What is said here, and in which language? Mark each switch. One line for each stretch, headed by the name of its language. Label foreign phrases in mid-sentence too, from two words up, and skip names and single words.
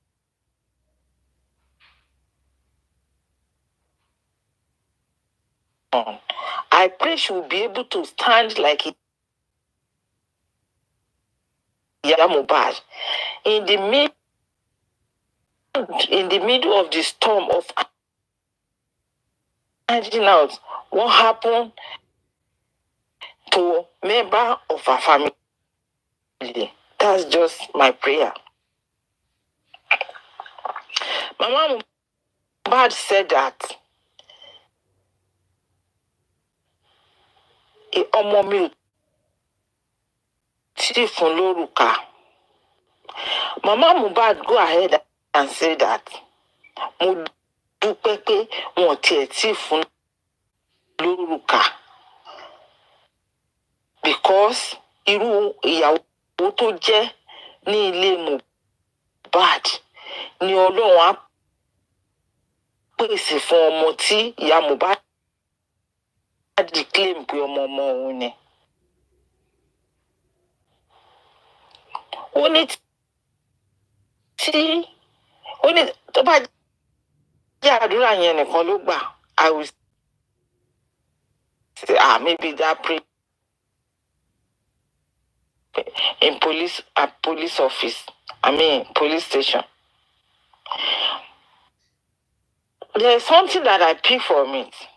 English: I pray she will be able to stand like Mohbad in the middle of the storm of finding out what happened to a member of her family. That's just my prayer. Mama Mohbad said that
Yoruba: ọmọ mi ò tí fún lórúkà.
English: Mama Mohbad go ahead and say that
Yoruba: mo dúpẹ́ pé wọn tiẹ̀ tí fún lórúkà because irú ìyàwó tó jẹ́ ní ilé Mohbad ni Ọlọ́run á pèsè fún ọmọ tí ìyá Mohbad claim pé ọmọ òun ni. Ó ní tó bá jẹ́ àdúrà yẹn nìkan ló gbà,
English: I will say maybe that pray in police office, police station. There's something that I pick from it.